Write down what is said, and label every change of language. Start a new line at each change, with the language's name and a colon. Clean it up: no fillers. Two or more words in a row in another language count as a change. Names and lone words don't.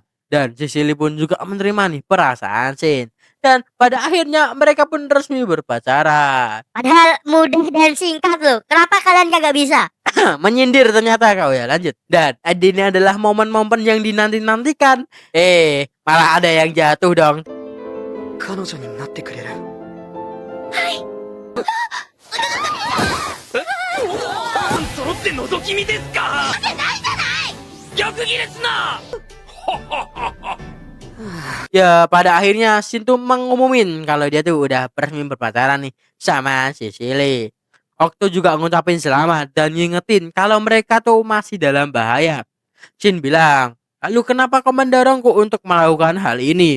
Indonesian: Dan Sicily pun juga menerima nih perasaan Shin. Dan pada akhirnya mereka pun resmi berpacaran. Padahal mudah dan singkat loh. Kenapa kalian kagak bisa? Menyindir ternyata kau ya. Lanjut. Dan ini adalah momen-momen yang dinanti-nantikan. Malah ada yang jatuh dong.
Japanese: 彼女になってくれる揃って覗き見ですかじゃないじゃない逆ギレすな
Indonesian: Ya pada akhirnya Shin tuh mengumumin kalau dia tuh udah resmi berpacaran nih sama Sicily. Okto juga ngucapin selamat dan ngingetin kalau mereka tuh masih dalam bahaya. Shin bilang, lalu kenapa kau mendorongku untuk melakukan hal ini?